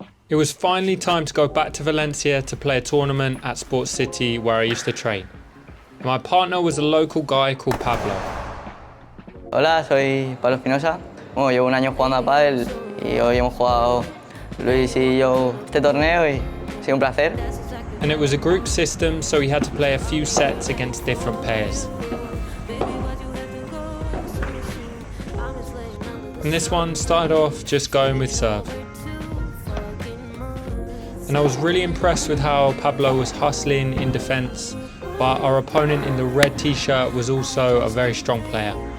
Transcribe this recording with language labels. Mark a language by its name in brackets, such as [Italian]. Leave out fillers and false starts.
[English] It was finally time to go back to Valencia to play a tournament at Sports City where I used to train. My partner was a local guy called Pablo. [Spanish] Hola, soy Pablo Espinosa. Bueno, llevo un año jugando a pádel y hoy hemos jugado Luis y yo este torneo y ha sido un placer. [English] And it was a group system, so we had to play a few sets against different pairs. And this one started off just going with serve. And I was really impressed with how Pablo was hustling in defense, but our opponent in the red t-shirt was also a very strong player.